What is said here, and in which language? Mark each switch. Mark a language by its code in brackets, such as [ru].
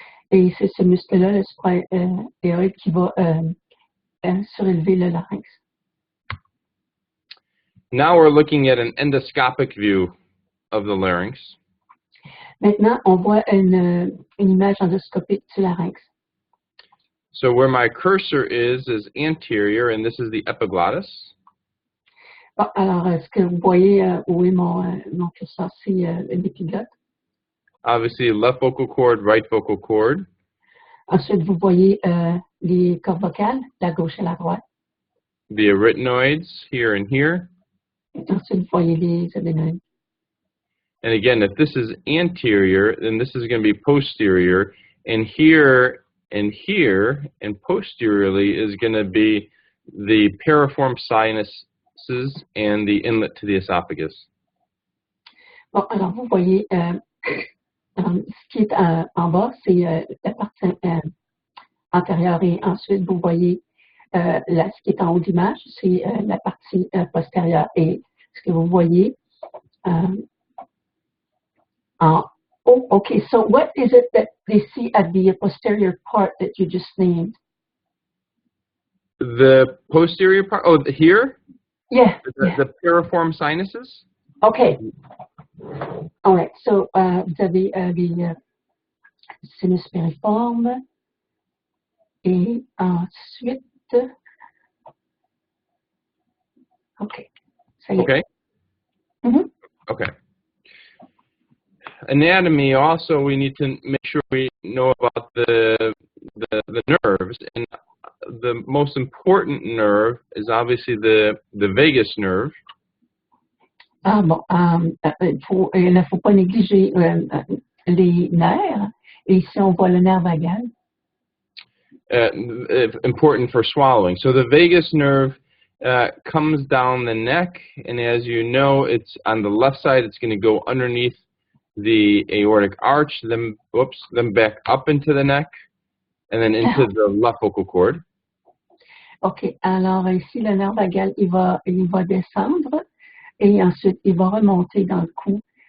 [fr] Et c'est ce muscle-là, le suprahyoïde, qui va surélever le larynx. [en] Now we're looking at an endoscopic view of the larynx. [fr] Maintenant, on voit une image endoscopique du larynx. [en] So where my cursor is anterior, and this is the epiglottis. [fr] Bon, alors, ce que vous voyez où est mon curseur, c'est l'épiglotte. [en] Obviously, left vocal cord, right vocal cord. [fr] Ensuite, vous voyez les cordes vocales, la gauche et la droite. [en] The arytenoids, here and here. [fr] Et ensuite, vous voyez les adénoïdes. [en] And again, if this is anterior, then this is going to be posterior. And here and here and posteriorly is going to be the piriform sinuses and the inlet to the esophagus. [fr] Bon, alors vous voyez, ce qui est en bas, c'est la partie antérieure et ensuite vous voyez ce qui est en haut d'image, c'est la partie postérieure. Et ce que vous voyez en haut, [en] okay, so what is it that they see at the posterior part that you just named? The posterior part, oh, here? Yeah. The piriform sinuses? Okay. All right, so [fr] vous avez les sinus piriformes et ensuite OK. Ça y est. [en] Okay? Mhm. Okay. Anatomy, also, we need to make sure we know about the nerves. And the most important nerve is obviously the vagus nerve. [fr] Ah bon, il ne faut pas négliger les nerfs. Et ici, on voit le nerf vagal. [en] Important for swallowing. So the vagus nerve comes down the neck, and as you know, it's on the left side. It's going to go underneath the aortic arch, then back up into the neck, and then into the left vocal cord. OK. [fr] Alors ici, le nerf vagal, il va descendre et ensuite, il va remonter dans le cou.